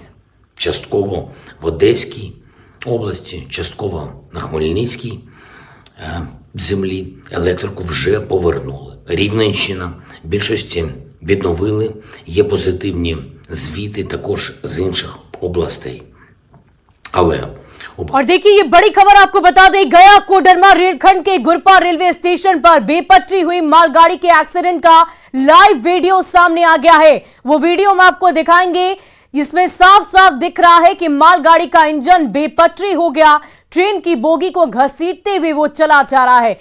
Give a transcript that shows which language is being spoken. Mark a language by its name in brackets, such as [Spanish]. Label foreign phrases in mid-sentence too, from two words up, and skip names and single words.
[Ukrainian] Частково в Одеській області, частково на Хмельницькій землі електрику вже повернули. Рівненщина в більшості відновили, є позитивні звіти також з інших областей. Але [Hindi] और देखिए ये बड़ी खबर आपको बता दें, गया कोडरमा रेलखंड के गुरपा रेलवे स्टेशन पर बेपटरी हुई मालगाड़ी के एक्सीडेंट का [English] live video [Hindi] सामने आ गया है। वो वीडियो हम आपको दिखाएंगे। इसमें साफ साफ दिख रहा है कि मालगाड़ी का इंजन बेपटरी हो गया, ट्रेन की बोगी को घसीटते हुए वो चला जा रहा है।